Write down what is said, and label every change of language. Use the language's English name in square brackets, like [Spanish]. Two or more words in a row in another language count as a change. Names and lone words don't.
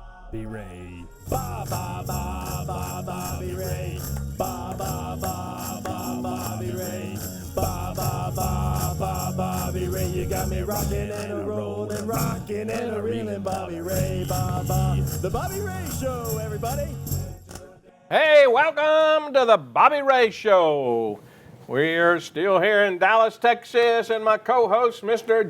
[English] Bobby Ray. Ba ba ba ba Bobby Ray. Ba ba ba ba Bobby Ray. Ba ba ba ba Bobby Ray. You got me rocking and a rolling, rocking and a reeling, Bobby Ray. Ba ba. The Bobby Ray Show, everybody. Hey, welcome to the Bobby Ray Show. We're still here in Dallas, Texas, and my co-host, Mr.